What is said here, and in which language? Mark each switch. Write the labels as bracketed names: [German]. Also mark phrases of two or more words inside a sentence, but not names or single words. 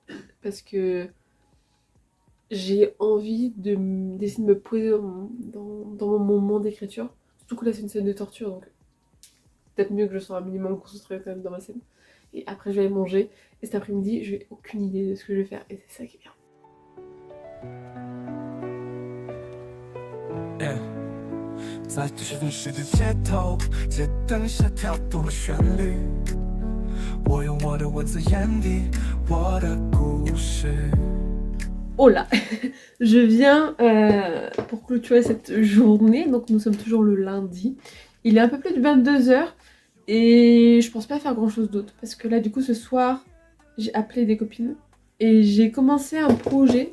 [French] Parce que j'ai envie d'essayer de me poser dans mon moment d'écriture. Surtout que là, c'est une scène de torture, donc peut-être mieux que je sois un minimum concentrée quand même dans ma scène. Et après, je vais aller manger. Et cet après-midi, je n'ai aucune idée de ce que je vais faire. Et c'est ça qui est bien. [English] Yeah. [Chinese] 在都市人市的街头，街灯下跳动的旋律，我用我的文字演绎我的故事。 [French] Oh là, je viens pour clôturer cette journée, donc nous sommes toujours le lundi. Il est un peu plus de 22h et je pense pas faire grand chose d'autre parce que là du coup ce soir j'ai appelé des copines et j'ai commencé un projet.